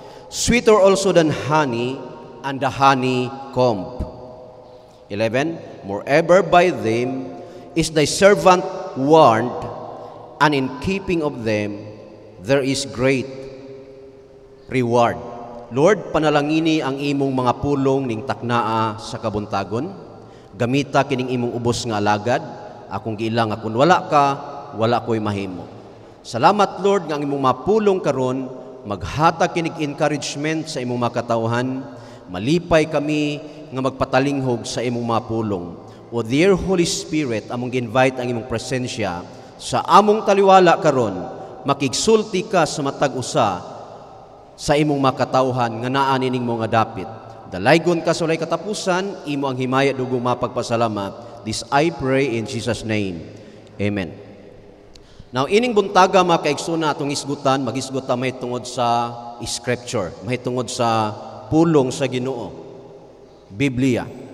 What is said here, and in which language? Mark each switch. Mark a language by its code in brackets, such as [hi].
[en] Sweeter also than honey and the honeycomb. 11. Moreover by them is thy servant warned, and in keeping of them there is great reward. [ceb] Lord, panalangini ang imong mga pulong ning taknaa sa kabuntagon. Gamita kining imong ubos nga alagad. Akong giilang nga kun wala ka, wala ko'y mahimo. Salamat Lord nga ang imong mapulong karon maghatag kinig encouragement sa imong makatawhan. Malipay kami nga magpatalinghog sa imong mapulong. [en] O dear Holy Spirit, [ceb] among invite ang imong presensya sa among taliwala karon. Makigsulti ka sa matag usa sa imong makatawhan nga naa nining mga dapit. Dalaygon ka sa walay katapusan, imo ang himaya dugong mapagpasalamat. [en] This I pray in Jesus' name. [ceb] Amen. Now, ining buntaga mga kaigsunan atong isgutan, magisgutan mahitungod sa scripture, mahitungod sa pulong sa Ginoo, Biblia.